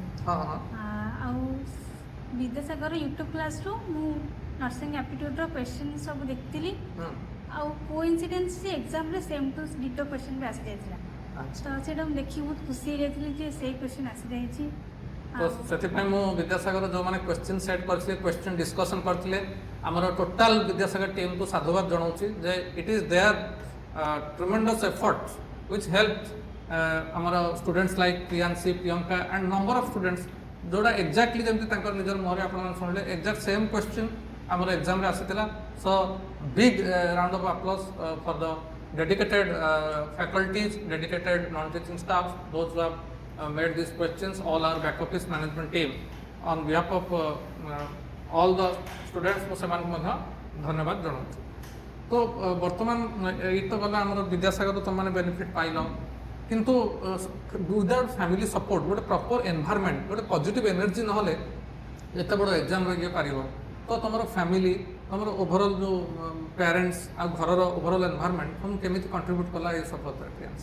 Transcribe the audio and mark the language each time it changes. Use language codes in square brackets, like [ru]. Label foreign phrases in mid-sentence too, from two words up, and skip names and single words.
[or] हां हां ଆଉ ବିଦ୍ୟାସାଗର [en] YouTube class [or] ର ମୁଁ [en] nursing aptitude [or] ର କ୍ୱେଶ୍ଚନ୍ ସବୁ ଦେଖୁଥିଲି ଆଉ କୋଇନ୍ସିଡେନ୍ସ ସେ ଏକ୍ଜାମ୍ ରେ [en] same to ditto question [or] ଭି ଆସି ଯାଇଥିଲା ତ ସେଟା ଦେଖି ବହୁତ ଖୁସି ରହି ସେ କ୍ୱେଶ୍ଚନ୍ ଆସି ଯାଇଛି तो ସେଥିପାଇଁ ମୁଁ ବିଦ୍ୟାସାଗର ଯେଉଁମାନେ [en] question set [or] କରିଥିଲେ [en] question discussion [or] କରିଥିଲେ ଆମର ଟୋଟାଲ ବିଦ୍ୟାସାଗର ଟିମ୍କୁ ସାଧୁବାଦ ଜଣାଉଛି ଯେ [en] it is their tremendous efforts which help ଆମର students like Priyanshi Priyanka and number of students [or] ଯେଉଁଟା ଏକ୍ଜାକ୍ଟଲି ଯେମିତି ତାଙ୍କର ନିଜର ମୁହଁରେ ଆପଣମାନେ ଶୁଣିଲେ [en] exact same question [or] ଆମର ଏକ୍ଜାମ୍ରେ ଆସିଥିଲା [en] so big round of applause for the dedicated faculties, dedicated non-teaching staff, those who have made these questions, all our back office management team. On behalf of all the students, [or] ମୁଁ ସେମାନଙ୍କୁ ମଧ୍ୟ ଧନ୍ୟବାଦ ଜଣାଉଛି। ତ ବର୍ତ୍ତମାନ ଏଇ ତ ଗଲା ଆମର ବିଦ୍ୟାସାଗର ତୁମମାନେ ବେନିଫିଟ୍ ପାଇଲ କିନ୍ତୁ [en] without family support [or] ଗୋଟେ [en] proper environment [or] ଗୋଟେ [en] positive energy [or] ନହେଲେ ଏତେ ବଡ଼ ଏକ୍ଜାମ୍ରେ ଇଏ ପାରିବ ତ ତୁମର ଫ୍ୟାମିଲି ତୁମର ଓଭରଅଲ୍ ଯେଉଁ ପ୍ୟାରେଣ୍ଟସ୍ ଆଉ ଘରର [en] overall environment [or] ତୁମକୁ କେମିତି କଣ୍ଟ୍ରିବ୍ୟୁଟ୍ କଲା ଏ ସଫଳତାରେ ପ୍ରିୟାଂଶ?